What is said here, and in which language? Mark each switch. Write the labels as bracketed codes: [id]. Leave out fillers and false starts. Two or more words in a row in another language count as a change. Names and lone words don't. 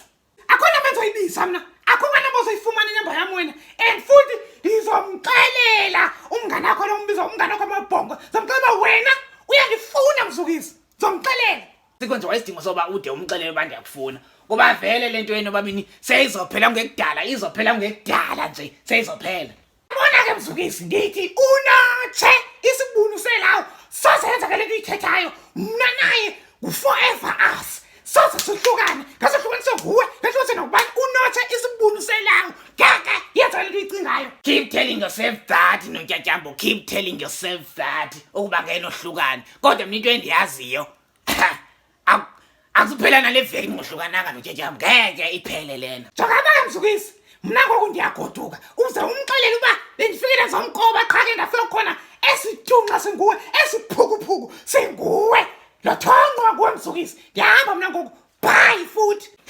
[xh] Akhona benzoyibiza mna akhona nabozayifumana inamba yami wena and futhi ndizomxelela umnganakho lo umbiza umnganakho amabhongo zamxelela wena uyangifuna mzukisi zomxelela. Sikwenze wayisidingo soba ude umxelele uba ndiyakufuna kuba vele lento yenu babini seyizophela ngekudala nje seyizophela. Bona ke mzukisi ndithi unotshe isibunu selawo sosenza ke lento uyithethayo mna naye forever us soze sihlukane ngasohlukaniswe nguwe ngahlukane nokubani unotshe isibunu selawo ngeke yenza lento uyicingayo. [en] Keep telling yourself that [xh] nontyatyambo [en] keep telling yourself that [xh] ukuba ngeke nohlukane kodwa mina into endiyaziyo akuphela nale veki ngohlukananga nontyatyambo ngeke iphele lena. Jonga mzukisi mna ngoku ndiyagoduka uze umxelele uba bendifikile zomqoba qha ke ndafika khona esidunxa singuwe esiphukuphuku singuwe lothongqa kuwe mzukisi ndihamba mna ngoku bye futhi.